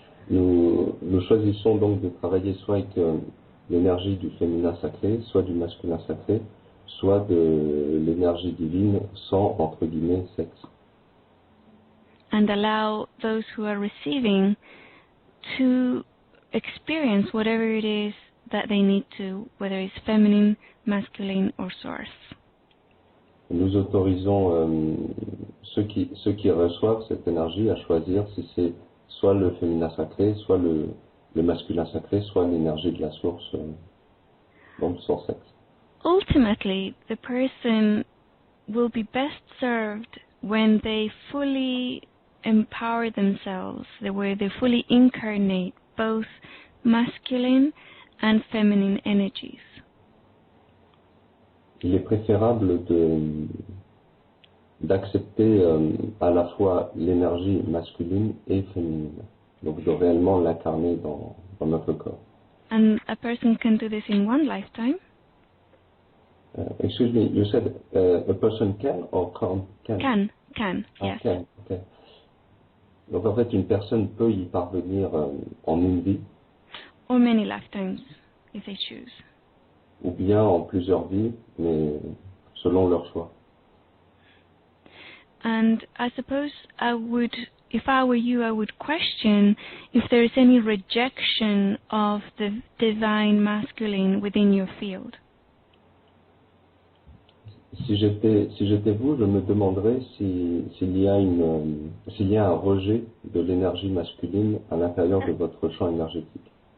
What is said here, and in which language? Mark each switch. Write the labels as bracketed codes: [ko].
[fr] Nous choisissons donc de travailler soit avec l'énergie du féminin sacré, soit du masculin sacré, soit de l'énergie divine sans, entre guillemets, sexe. [en] And allow those who are receiving to experience whatever it is that they need to, whether it's feminine, masculine, or source. [fr] Nous autorisons ceux qui reçoivent cette énergie à choisir si c'est soit le féminin sacré, soit le masculin sacré, soit l'énergie de la source, donc sans sexe. [en] Ultimately, the person will be best served when they fully empower themselves, where they fully incarnate both masculine and feminine energies. [fr] Il est préférable d'accepter à la fois l'énergie masculine et féminine, donc de réellement l'incarner dans notre corps. [en] And a person can do this in one lifetime. Excuse me, you said a person can or can? Can, yes. Can, okay. [fr] Donc en fait, une personne peut y parvenir en une vie, [en] Or many lifetimes, if they choose. [fr] ou bien en plusieurs vies, mais selon leur choix. [en] And I suppose if I were you, I would question if there is any rejection of the divine masculine within your field. [fr] Si j'étais vous, je me demanderais s'il y a un rejet de l'énergie masculine à l'intérieur de votre champ énergétique.